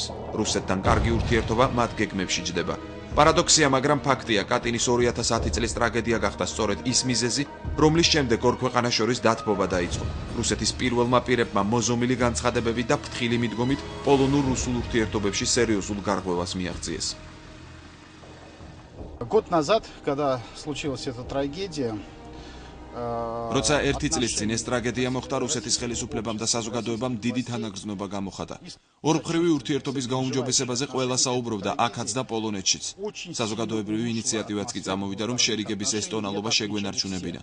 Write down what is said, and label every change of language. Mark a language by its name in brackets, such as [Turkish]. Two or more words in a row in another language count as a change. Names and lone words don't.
[Georgian] რუსეთთან კარგი ურთიერთობა მათ გეგმებში ჯდება. პარადოქსია, მაგრამ ფაქტია, კატინის 2010 წლის ტრაგედია გახდა სწორედ ის მიზეზი, რომლის შემდეგ ორ ქვეყანას შორის დათბობა დაიწყო. რუსეთის პირველმა პირებმა მოზომილი განცხადებები და ფრთხილი მიდგომით პოლონურ-რუსულ ურთიერთობებში სერიოზულ გარღვევას მიაღწიეს. [Russian] Год назад, когда случилась эта трагедия, [Georgian] როცა 1 წლის წინ ეს ტრაგედია მოხდა, რუსეთის ხელისუფლებამ და საზოგადოებამ დიდი თანაგრძნობა გამოხატა. ორმხრივი ურთიერთობის გაუმჯობესებაზე ყველა საუბრობდა აქაც და პოლონეთშიც. საზოგადოებრივი ინიციატივაც კი წამოვიდა, რომ შერიგების ეს ტონალობა შეგვენარჩუნებინა.